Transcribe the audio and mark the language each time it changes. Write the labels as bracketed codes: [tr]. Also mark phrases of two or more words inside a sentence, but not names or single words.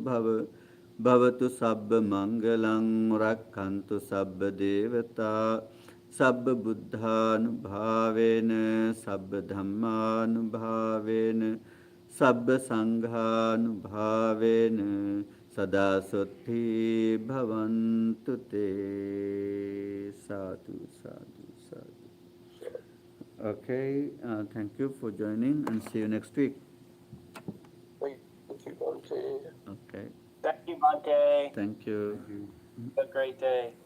[pi] bhavatu sabba mangalang rakkantu sabba devata sabba buddhanubhavena sabba dhammanubhavena sabba sanghanubhavena Sada Sutti Bhavantu Te Sadhu, Sadhu, Sadhu. [en] Okay, thank you for joining and see you next week. Thank you, Bhante. Okay, Thank you, Monte. thank you. Have a great day.